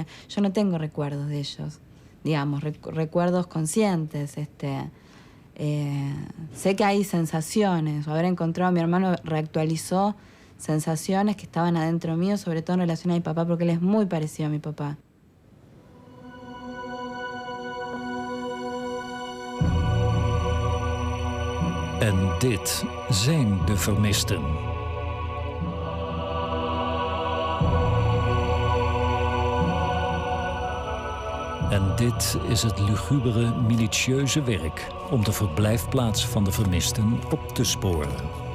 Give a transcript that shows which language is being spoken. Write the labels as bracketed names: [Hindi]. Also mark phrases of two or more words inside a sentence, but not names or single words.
[Spanish] Yo no tengo recuerdos de ellos, digamos, recuerdos conscientes. Sé que hay sensaciones, o haber encontrado a mi hermano reactualizó sensaciones que estaban adentro mío, sobre todo en relación a mi papá, porque él es muy parecido a mi papá. [Dutch] En dit zijn de vermisten. En dit is het lugubere, minutieuze werk om de verblijfplaats van de vermisten op te sporen.